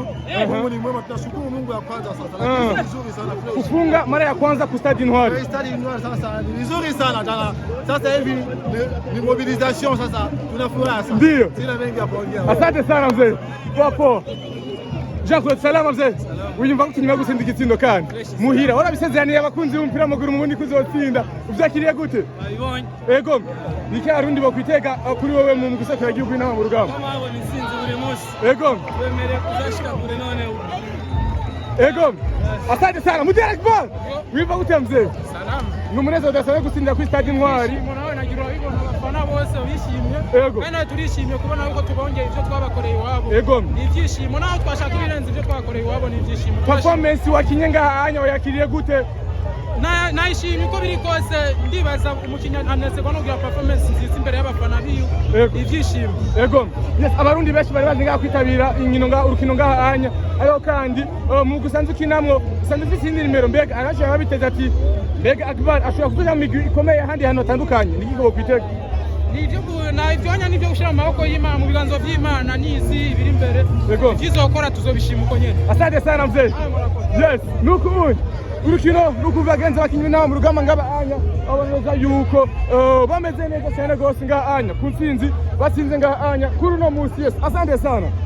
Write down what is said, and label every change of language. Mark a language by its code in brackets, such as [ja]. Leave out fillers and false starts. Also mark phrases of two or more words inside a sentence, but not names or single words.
[sw] Mungu ni mwema, tunashukuru Mungu ya kwanza sasa. Lakini vizuri sana. Kufunga mara ya kwanza ku Stade Intwari. Stade Intwari sasa ni vizuri sana tena. Sasa hivi ni mobilisation sasa. Tunafuraha sana. Ndio. Sina mengi ya kuongea. Asante sana mzee. Popo. Jean-Claude salama mzee. [rn] Uyumva ko tunyuma gusinda igitsindo kandi. Muhira warabisezeraniye abakunzi b'umupira w'amaguru mu bundi kuzotsinda. Uvyakiriye gute? Babibonye. Ego. Niki arundi bakwitega kuri wowe mu gusakira igihugu inama mu rugamba. Babona insinzi buri munsi. Ego. Twemere kuzashika kure none. Ego. [sw] Asante sana. [rn] Mutera kibal. Wiva gute mzee? [sw] Salama. [rn] Numuneza udasabe gutsindira ku Stade Intwari. Nawe nagira bibona abafana bose bishimye. Ego. Kandi turishimye kubona uko tubongeye ivyo twabakoreye iwabo. Ego. Ni ibyishimo naho twashaka ibirenze ivyo twakoreye iwabo ni ibyishimo. Performance wakinye ngaha wayakiriye gute? Nayishimye uko biri kose ndibaza umukinnyi anezerwa no kugira performance nziza imbere y'abafana biyo. Ibyishimo. Ego. Yes, abarundi benshi bari bazi ngaha kwitabira inkino ngaha urukino ngaha anya. Ariko kandi mu gusanzwe kinamwo usanzwe ufite indi nimero mbega arashaka babiteza ati mbega Akbar ashobora kutuja mu migwi ikomeye handi hantu hatandukanye nikigo kwitega. Nivyo gushira mu maboko y'Imana mu biganzo by'Imana nizi biri imbere. Vyizokora tuzobishima uko nyene. [sw] Asante sana mzee. [en] Yes, [rn] nuko urukino rukuvagenza bakinyi nawo mu rugamba ngaba anya aboneza yuko bameze neza cyane gose ngaha anya ku ntsinzi batsinze ngaha anya kuri no musi. [sw] Yes, asante sana.